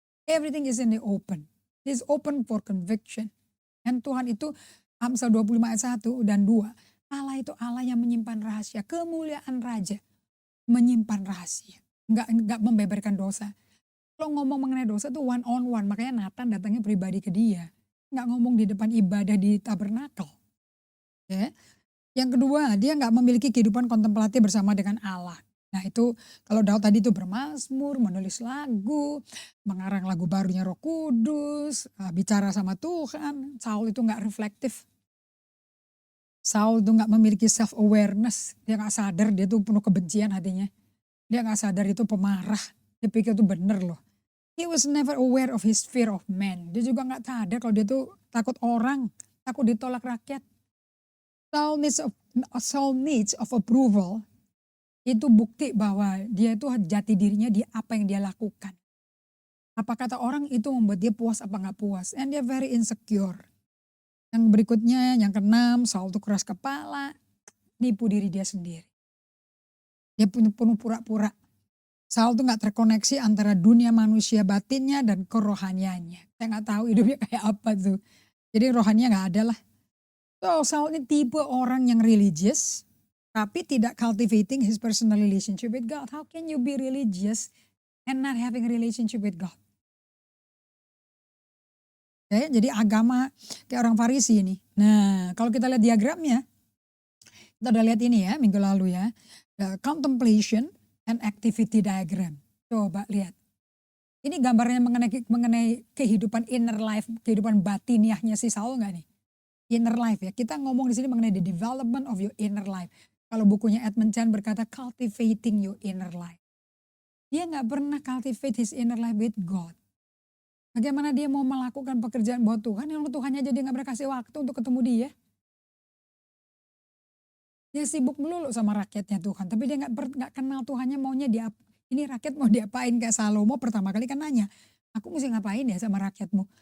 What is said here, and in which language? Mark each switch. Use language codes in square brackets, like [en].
[en] Everything is in the open. It's open for conviction. [id] Dan Tuhan itu, Amsal 25 ayat 1 dan 2. Allah itu Allah yang menyimpan rahasia. Kemuliaan Raja menyimpan rahasia. Nggak membeberkan dosa. Kalau ngomong mengenai dosa tuh [en] one on one. [id] Makanya Nathan datangnya pribadi ke dia. Nggak ngomong di depan ibadah di tabernakel. Ya. Yang kedua, dia nggak memiliki kehidupan kontemplatif bersama dengan Allah. Nah itu kalau Daud tadi itu bermazmur, menulis lagu, mengarang lagu barunya Roh Kudus, bicara sama Tuhan. Saul itu nggak reflektif. Saul tuh nggak memiliki self awareness, dia nggak sadar dia tuh penuh kebencian hatinya. Dia nggak sadar itu pemarah, dia pikir itu bener loh. [en] He was never aware of his fear of man. [id] Dia juga nggak sadar kalau dia tuh takut orang, takut ditolak rakyat. [en] Saul needs of approval, [id] itu bukti bahwa dia itu jati dirinya di apa yang dia lakukan. Apa kata orang itu membuat dia puas apa nggak puas. And dia [en] very insecure. [id] Yang berikutnya, yang keenam, Saul tuh keras kepala, nipu diri dia sendiri. Dia penuh pura-pura. Saul tuh gak terkoneksi antara dunia manusia batinnya dan kerohaniannya. Saya gak tahu hidupnya kayak apa tuh. Jadi rohaninya gak ada lah. [en] So Saul [id] ini tipe orang yang [en] religious, [id] tapi tidak [en] cultivating his personal relationship with God. How can you be religious and not having a relationship with God? [id] Oke, jadi agama kayak orang Farisi ini. Nah kalau kita lihat diagramnya, kita udah lihat ini ya minggu lalu ya. [en] Contemplation and activity diagram. [id] Coba lihat. Ini gambarnya mengenai kehidupan inner life, kehidupan batiniahnya si Saul nggak nih? Inner life ya. Kita ngomong di sini mengenai [en] the development of your inner life. [id] Kalau bukunya [en] Edmund Chan berkata cultivating your inner life. [id] Dia nggak pernah [en] cultivate his inner life with God. [id] Bagaimana dia mau melakukan pekerjaan buat Tuhan, yang Tuhannya jadi nggak berkasih waktu untuk ketemu dia. Dia sibuk melulu sama rakyatnya Tuhan, tapi dia nggak kenal Tuhannya maunya dia. Ini rakyat mau diapain, kayak Salomo pertama kali kan nanya, aku mesti ngapain ya sama rakyatmu?